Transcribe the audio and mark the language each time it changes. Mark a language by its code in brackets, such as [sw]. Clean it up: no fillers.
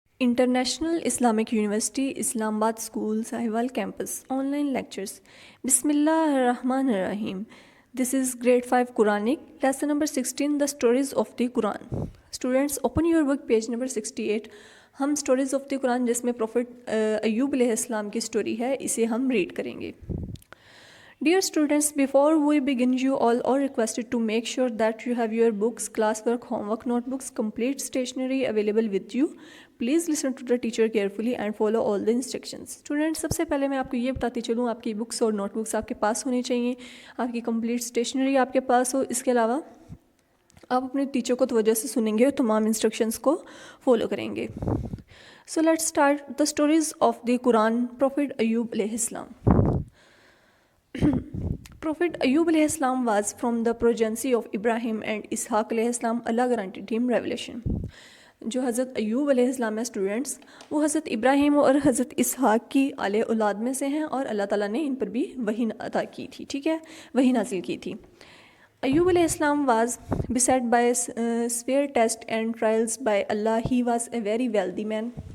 [en] International Islamic University, Islamabad School, Sahiwal Campus, online lectures. Bismillah ar-Rahman ar-Rahim. This is grade 5 Quranic, lesson number 16, the stories of the Quran. Students, open your book, page number 68. [ur] ہم stories of the قرآن جس میں profit Ayub علیہ السلام کی story ہے اسے ہم red کریں گے. [en] Dear students, before we begin, you all are requested to make sure that you have your books, classwork, homework, notebooks, complete stationery available with you. Please listen to the teacher carefully and follow all the instructions. [ur] Students, سب سے پہلے میں آپ کو یہ بتاتی چلوں آپ کی بکس اور نوٹ بکس آپ کے پاس ہونی چاہیے, آپ کی کمپلیٹ اسٹیشنری آپ کے پاس ہو. اس کے علاوہ آپ اپنے ٹیچر کو توجہ سے سنیں گے اور تمام انسٹرکشنز کو فالو کریں گے. [en] So let's start the stories of the Quran. Prophet Ayyub alayhi Islam. Prophet Ayyub alayhi Islam was from the progeny of Ibrahim and Ishaq alayhi Islam. Allah granted him revelation. [ur] جو حضرت ایوب علیہ السلام ہے students, وہ حضرت ابراہیم اور حضرت اسحاق کی آل اولاد میں سے ہیں اور اللہ تعالیٰ نے ان پر بھی وحی عطا کی تھی. ٹھیک ہے, وحی نازل کی تھی. [en] ایوب علیہ السلام was beset by severe tests and trials by Allah. He was a very wealthy man.